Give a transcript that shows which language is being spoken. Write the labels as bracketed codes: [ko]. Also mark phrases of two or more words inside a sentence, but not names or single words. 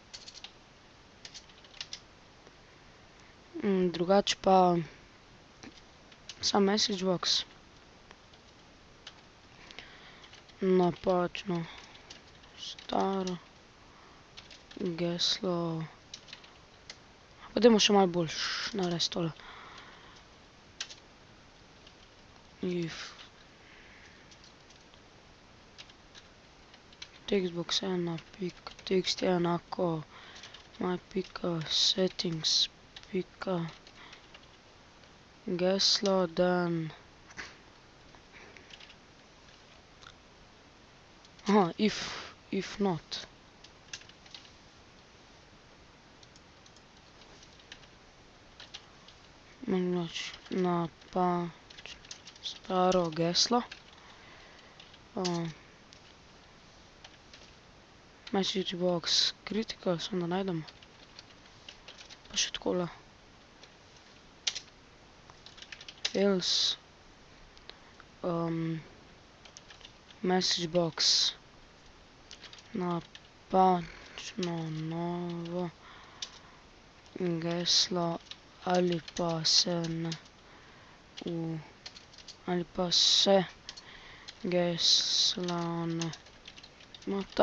[sl] Drugače pa sam [en] message box. [sl] Napačno. Staro. Geslo. Pa dajmo še malo boljš narediti tole. [en] If textbox1.text [sl] je enako [en] my.settings.geslo, then aha, if not. [sl] Napačno. Staro geslo. [en] Message box critical, [sl] samo da najdemo. Pa še takole. Else. [en] Message box. [sl] Napačno novo geslo ali pa se ne ali pa se gesla ne mota.